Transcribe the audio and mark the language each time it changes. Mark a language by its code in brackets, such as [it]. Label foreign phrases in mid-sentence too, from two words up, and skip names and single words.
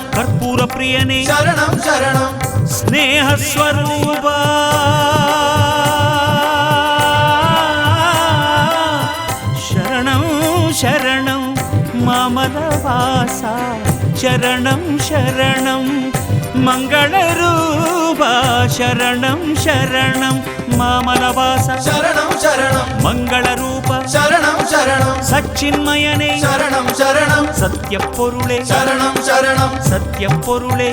[ml] കർപ്പൂരപ്രിയനെ ശരണം ശരണം സ്നേഹസ്വരൂപ ശരണം ശരണം മാമലവാസ ശരണം ശരണം [ta] மங்கள ரூபா சரணம் சரணம் மாமலவாச சரணம் சரணம் மங்கள ரூபா சரணம் சரணம் சச்சின்மயனே சரணம் சரணம் சத்ய பொருளே சரணம் சரணம் சத்ய பொருளே